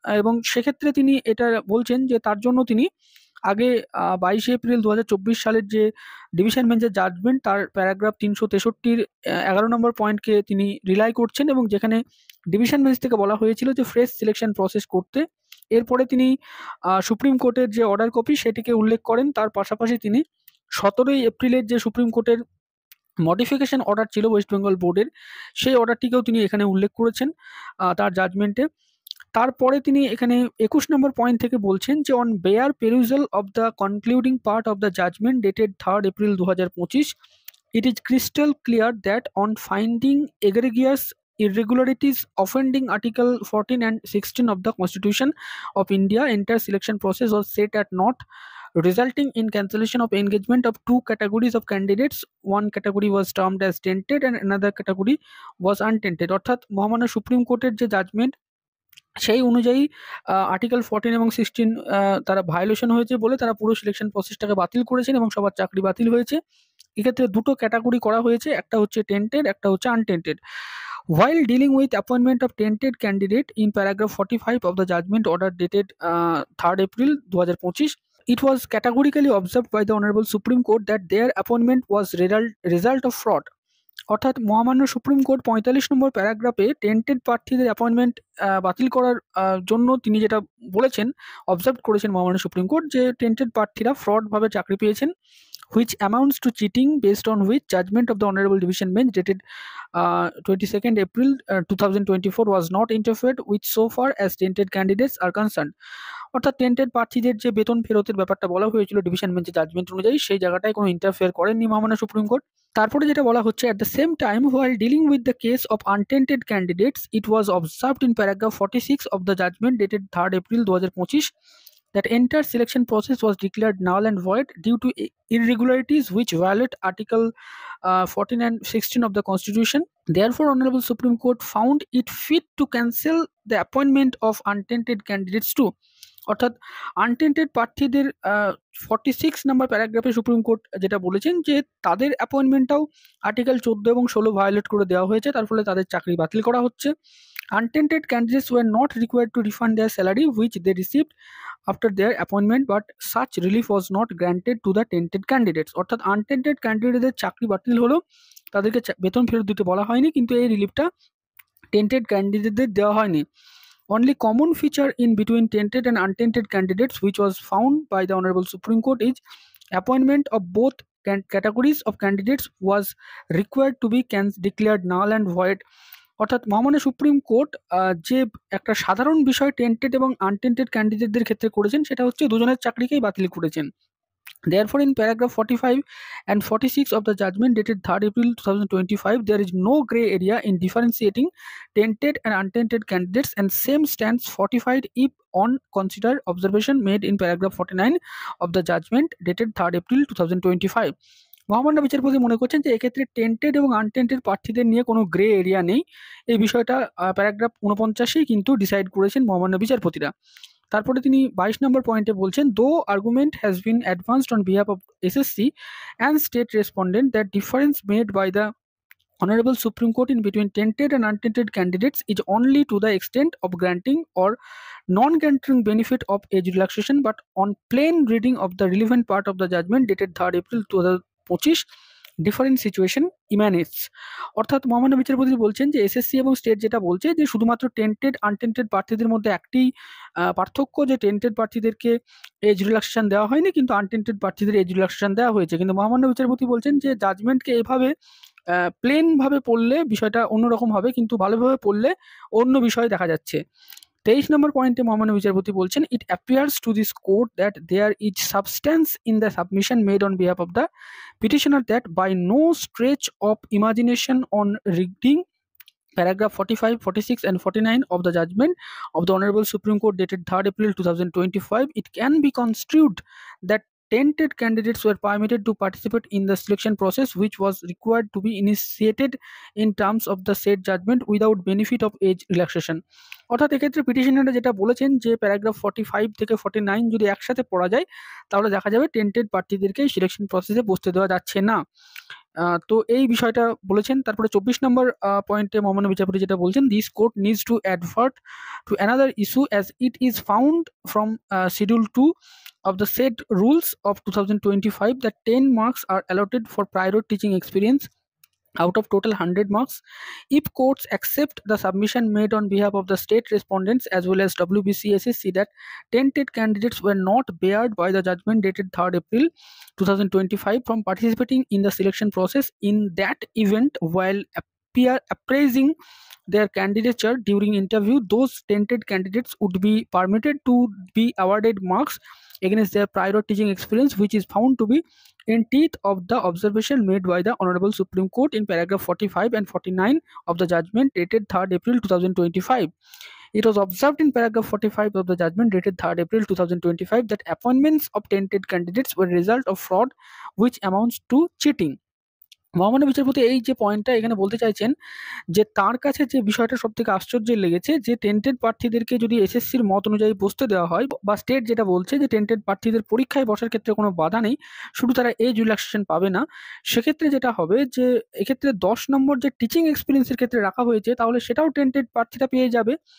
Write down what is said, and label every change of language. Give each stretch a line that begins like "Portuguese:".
Bangla: এবং সেক্ষেত্রে তিনি এটা বলছেন যে তার জন্য তিনি আগে ২২ এপ্রিল ২০২৪ সালের যে ডিভিশন বেঞ্চের জাজমেন্ট, তার প্যারাগ্রাফ ৩৬৩-র ১১ নম্বর পয়েন্টকে তিনি রিলাই করছেন, এবং যেখানে ডিভিশন বেঞ্চ থেকে বলা হয়েছিল যে ফ্রেশ সিলেকশন প্রসেস করতে। এরপরে তিনি সুপ্রিম কোর্টের যে অর্ডার কপি সেটিকে উল্লেখ করেন। তার পাশাপাশি তিনি ১৭ এপ্রিলের যে সুপ্রিম কোর্টের মডিফিকেশন অর্ডার ছিল ওয়েস্ট বেঙ্গল বোর্ডের, সেই অর্ডারটিকেও তিনি এখানে উল্লেখ করেছেন তার জাজমেন্টে। তারপরে তিনি এখানে ২১ নম্বর পয়েন্ট থেকে বলছেন যে
English: On bare perusal of the concluding part of the judgment dated 3 April ২০২৫, it is crystal clear that on finding egregious irregularities offending Article 14 and 16 of the Constitution of India, entire selection process was set at naught, resulting in cancellation of engagement of two categories of candidates. One category was termed as tainted and another category was untainted.
Bangla: অর্থাৎ মহামান্য supreme কোর্টের যে judgement, সেই অনুযায়ী article 14 এবং 16 তারা violation হয়েছে বলে তারা পুরো সিলেকশন প্রসেসটাকে বাতিল করেছেন এবং সবার চাকরি বাতিল হয়েছে। এক্ষেত্রে দুটো ক্যাটাগরি করা হয়েছে, একটা হচ্ছে টেন্টেড, একটা হচ্ছে untainted.
English: While dealing with appointment of tainted candidate in paragraph 45 of the judgment order dated 3 April 2025, it was categorically observed by the Honorable Supreme Court that their appointment was result of fraud.
Bangla: অর্থাৎ মহামান্য supreme court ৪৫ নম্বর প্যারাগ্রাফে tainted প্রার্থীদের appointment বাতিল করার জন্য তিনি যেটা বলেছেন, observe করেছেন মহামান্য সুপ্রিম কোর্ট, যে টেন্টেড প্রার্থীরা ফ্রডভাবে চাকরি পেয়েছেন,
English: which amounts to cheating, based on which judgment of the Honorable Division Bench dated 22nd April 2024 was not interfered with so far as tainted candidates are concerned.
Bangla: অর্থাৎ tainted প্রার্থীদের যে বেতন ফেরতের ব্যাপারটা বলা হয়েছিল ডিভিশন বেঞ্চের জাজমেন্ট অনুযায়ী, সেই জায়গাটায় কোনো ইন্টারফেয়ার করেননি মহামান্য সুপ্রিম কোর্ট। তারপরে যেটা বলা হচ্ছে,
English: at the same time while dealing with the case of untainted candidates, it was observed in paragraph 46 of the judgment dated 3 April 2025 that entire selection process was declared null and void due to irregularities which violate Article 14 and 16 of the Constitution. Therefore, Honorable Supreme Court found it fit to cancel the appointment of untainted candidates too.
Bangla: অর্থাৎ untainted প্রার্থীদের 46 নম্বর প্যারাগ্রাফে supreme court যেটা বলেছেন যে তাদের অ্যাপয়েন্টমেন্টটাও article 14 এবং 16 violet করে দেওয়া হয়েছে, তার ফলে তাদের চাকরি বাতিল করা হচ্ছে।
English: Untainted candidates were not required to refund their salary which they received after their appointment, but such relief was not granted to the tainted candidates.
Bangla: অর্থাৎ আনটেন্টেড ক্যান্ডিডেটদের চাকরি বাতিল হলো, তাদেরকে বেতন ফেরত দিতে বলা হয়নি, কিন্তু এই রিলিফটা টেন্টেড ক্যান্ডিডেটদের দেওয়া হয়নি।
English: Only common feature in between tainted and untainted candidates which was found by the Honorable Supreme Court is appointment of both categories of candidates was required to be declared null and void.
Bangla: অর্থাৎ মহামান্য supreme court যে একটা সাধারণ বিষয় tainted এবং untainted ক্যান্ডিডেটদের ক্ষেত্রে করেছেন সেটা হচ্ছে দুজনের চাকরিকেই বাতিল করেছেন।
English: Therefore, in paragraph 45 and 46 of the judgment dated 3rd April 2025, there is no grey area in differentiating tainted and untainted candidates, and same stands fortified if on consider observation made in paragraph 49 of the judgment dated 3rd April 2025.
Bangla: মহামান্য বিচারপতি মনে করছেন যে এক্ষেত্রে tainted এবং untainted প্রার্থীদের নিয়ে কোনো গ্রে এরিয়া নেই। এই বিষয়টা প্যারাগ্রাফ 49 কিন্তু ডিসাইড করেছেন মহামান্য বিচারপতিরা। তারপরে তিনি 22 নম্বর পয়েন্টে বলছেন,
English: Though argument has been advanced on behalf of SSC and state respondent that difference made by the Honorable Supreme Court in between tainted and untainted candidates is only to the extent of granting or non-granting benefit of age relaxation, but on plain reading of the relevant part of the judgment dated 3rd April 2025, different situation emanates.
Bangla: অর্থাৎ মহামান্য বিচারপতি বলছেন যে SSC এবং state যেটা বলছে যে শুধুমাত্র টেন্টেড আনটেন্টেড প্রার্থীদের মধ্যে একটি পার্থক্য, যে টেন্টেড প্রার্থীদেরকে এজ রিল্যাক্সেশন দেওয়া হয়নি কিন্তু আনটেন্টেড প্রার্থীদের এজ রিল্যাক্সেশন দেওয়া হয়েছে। কিন্তু মহামান্য বিচারপতি বলছেন যে জাজমেন্টকে এভাবে প্লেনভাবে পড়লে বিষয়টা অন্যরকম হবে, কিন্তু ভালোভাবে পড়লে অন্য বিষয় দেখা যাচ্ছে। 23 নম্বর পয়েন্টে মহামান্য বিচারপতি বলছেন,
English: It appears to this court that there is substance in the submission made on behalf of the petitioner that by no stretch of imagination on reading paragraph 45, 46 and 49 of the judgment of the Honorable Supreme Court dated 3rd April 2025, it can be construed that tainted candidates were permitted to participate in the selection process which was required to be initiated in terms of the said judgment without benefit of age relaxation.
Bangla: অর্থাৎ এক্ষেত্রে পিটিশনাররা যেটা বলেছেন যে paragraph 45 থেকে 49 যদি একসাথে পড়া যায় তাহলে দেখা যাবে টেন্টেড প্রার্থীদেরকে সিলেকশন প্রসেসে বসতে দেওয়া যাচ্ছে না। তো এই বিষয়টা বলেছেন। তারপরে 24 নম্বর পয়েন্টে মহামান্য বিচারপতি যেটা বলছেন,
English: This court needs to advert to another issue as it is found from schedule 2 of the said rules of 2025 that 10 marks are allotted for prior teaching experience out of total 100 marks. If courts accept the submission made on behalf of the state respondents as well as WBCSSC that tainted candidates were not barred by the judgment dated 3rd April 2025 from participating in the selection process, in that event while appraising their candidature during interview, those tainted candidates would be permitted to be awarded marks against their prior teaching experience which is found to be in teeth of the observation made by the Honorable Supreme Court in paragraph 45 and 49 of the judgment dated 3rd April 2025. It was observed in paragraph 45 of the judgment dated 3rd April 2025 that appointments of tainted candidates were a result of fraud which amounts to cheating.
Bangla: মহামান্য বিচারপতি এই যে পয়েন্টটা এখানে বলতে চাইছেন যে তার কাছে যে বিষয়টা সব থেকে আশ্চর্যের লেগেছে যে টেন্টেড প্রার্থীদেরকে যদি এসএসসির মত অনুযায়ী বসতে দেওয়া হয় বা স্টেট যেটা বলছে যে টেন্টেড প্রার্থীদের পরীক্ষায় বসার ক্ষেত্রে কোনো বাধা নেই, শুধু তারা এজ রিল্যাক্সেশন পাবে না, সেক্ষেত্রে যেটা হবে যে এক্ষেত্রে 10 নম্বর যে টিচিং এক্সপিরিয়েন্সের ক্ষেত্রে রাখা হয়েছে তাহলে সেটাও টেন্টেড প্রার্থীরা পেয়ে যাবে।